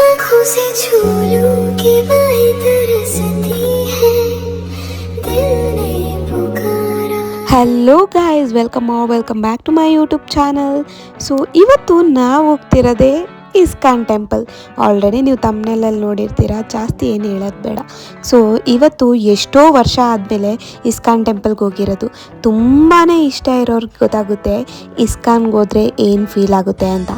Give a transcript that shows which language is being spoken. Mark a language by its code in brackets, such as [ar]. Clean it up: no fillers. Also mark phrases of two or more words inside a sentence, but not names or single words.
[hi] आंखों से छू लूं कि वही तरसती है दिल ने पुकारा. [en] hello guys, welcome back to my YouTube channel. [kn] ಸೊ ಇವತ್ತು ನಾವು ಹೋಗ್ತಿರೋದೇ ಇಸ್ಕಾನ್ ಟೆಂಪಲ್. ಆಲ್ರೆಡಿ ನೀವು ತಮ್ಮನೇಲಲ್ಲಿ ನೋಡಿರ್ತೀರ, ಜಾಸ್ತಿ ಏನು ಹೇಳೋದು ಬೇಡ. ಸೊ ಇವತ್ತು ಎಷ್ಟೋ ವರ್ಷ ಆದಮೇಲೆ ಇಸ್ಕಾನ್ ಟೆಂಪಲ್ಗೆ ಹೋಗಿರೋದು. ತುಂಬಾ ಇಷ್ಟ ಇರೋರ್ಗೆ ಗೊತ್ತಾಗುತ್ತೆ ಇಸ್ಕಾನ್ಗೆ ಹೋದರೆ ಏನು ಫೀಲ್ ಆಗುತ್ತೆ ಅಂತ.